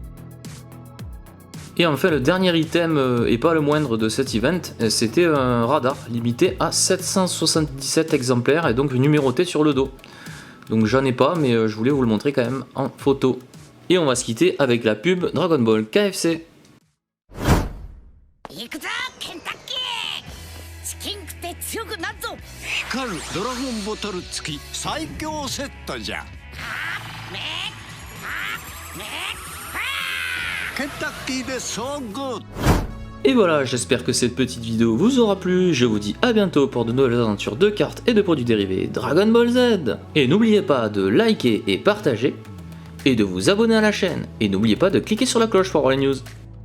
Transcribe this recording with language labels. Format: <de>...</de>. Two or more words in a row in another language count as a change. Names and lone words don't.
<fr>Et enfin le dernier item, et pas le moindre de cet event, c'était un radar limité à 777 exemplaires et donc numéroté sur le dos. Donc j'en ai pas, mais je voulais vous le montrer quand même en photo. Et on va se quitter avec la pub Dragon Ball KFC.</fr> <ja>ケンタッキーで</ja> <en>so good.</en> <fr>Et voilà, j'espère que cette petite vidéo vous aura plu, je vous dis à bientôt pour de nouvelles aventures de cartes et de produits dérivés Dragon Ball Z. Et n'oubliez pas de liker et partager, et de vous abonner à la chaîne, et n'oubliez pas de cliquer sur la cloche pour avoir les news.</fr>